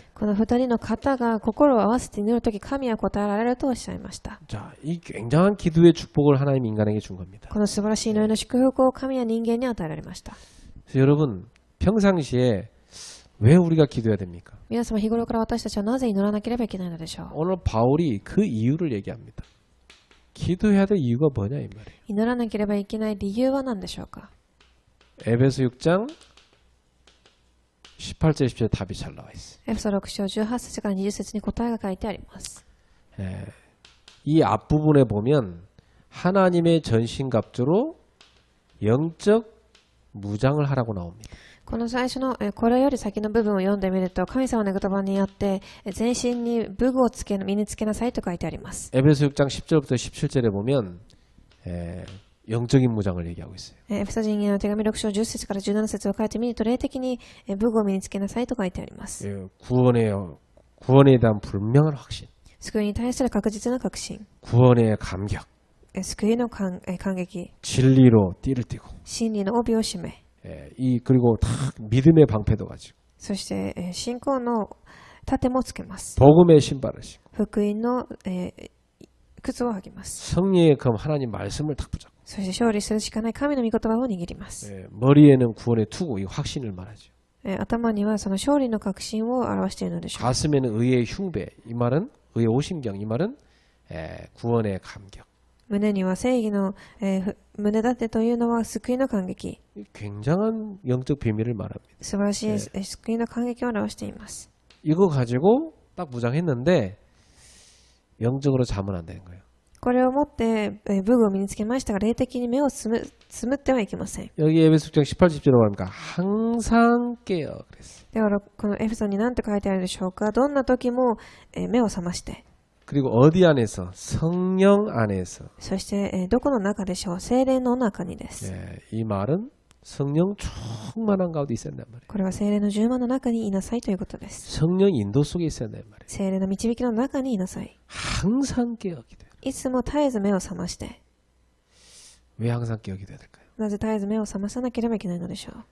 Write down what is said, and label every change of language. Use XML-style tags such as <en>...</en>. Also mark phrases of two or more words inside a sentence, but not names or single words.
<ja>この2人の方が心を合わせて祈るとき、神は答えられるとおっしゃいました。</ja> <ko>자, 이 굉장한 기도의 축복을 하나님 인간에게 준 겁니다.</ko> <ja>この素晴らしい祈りの祝福を神は人間に与えられました。</ja> <ko>그래서 여러분 평상시에 왜 우리가 기도해야 됩니까?</ko> <ja>皆様、日頃から私たちはなぜ祈らなければいけないのでしょう。</ja> <ko>오늘 바울이 그 이유를 얘기합니다. 기도해야 될 이유가 뭐냐 이 말이에요.</ko> <ja>祈らなければいけない理由は何でしょうか。</ja> <ko>에베소 6장 18절 10절 답이 잘 나와 있어요.</ko> <ja>エペソ6章18節から20節に答えが書いてあります。</ja> <ko>이 앞부분에 보면 하나님의 전신갑주로 영적 무장을 하라고 나옵니다.</ko> <ja>この最初のこれより先の部分を読んでみると、神様の言葉によって全身に武具を身につけなさいと書いてあります。</ja> <ko>에베소 6장 10절부터 17절에 보면 영적인 무장을 얘기하고 있어요.</ko> <ja>エペソ人への手紙6章10節から17節を書いてみると、霊的に武具を身につけなさいと書いてあります。</ja> <ko>구원에 대한 분명한 확신,</ko> <ja>救いに対する確実な確信、</ja> <ko>구원의 감격,</ko> <ja>救いの感激、</ja> <ko>진리로 띠를 띠고,</ko> <ja>真理の帯を締め、</ja> <ko>그리고 다 믿음의 방패도 가지고,</ko> <ja>そして信仰の盾もつけます。</ja> <ko>복음의 신발을 신고,</ko> <ja>福音の靴を履きます。</ja> <ko>성령의 검 하나님 말씀을 탁 붙잡고,</ko> <ja>そして勝利するしかない神の御言葉を握ります。</ja> <ko>머리에는 구원의 투구, 이 확신을 말하죠.</ko> <ja>頭にはその勝利の確信を表しているのでしょう。</ja> <ko>가슴에는 의의 흉배, 이 말은 의의 오심경, 이 말은 구원의 감격.</ko> <ja>胸には正義の胸立てというのは救いの感激。</ja> <ko>굉장한 영적 비밀을 말합니다.</ko> <ja>素晴らしい救いの感激を表しています。</ja> <ko>이거 가지고 딱 무장했는데 영적으로 자면 안 되는 거예요.</ko> <ja>これを持って武具を身につけましたが、霊的に目をつむってはいけません。</ja> <ko>여기 에베소 6장 18, 10절에 말합니까? 항상 깨어 그랬어요.</ko> <ja>だからこのエフェソに何て書いてあるでしょうか。どんな時も目を覚まして。</ja> <ko>그리고 어디 안에서? 성령 안에서.</ko> <ja>そしてどこの中でしょう。聖霊の中にです。</ja> <ko>이 말은 성령 충만한 가운데 있어야 한단 말이에요.</ko> <ja>これは聖霊の充満の中にいなさいということです。</ja> <ko>성령 인도 속에 있어야 한단 말이에요.</ko> <ja>聖霊の導きの中にいなさい。</ja> <ko>항상 깨어 기도해요.</ko> <ja>いつも絶えず目を覚まして。</ja> <ko>왜 항상 깨어 기도해야 될까요?</ko> <ja>なぜ絶えず目を覚まさなければいけないのでしょう。</ja>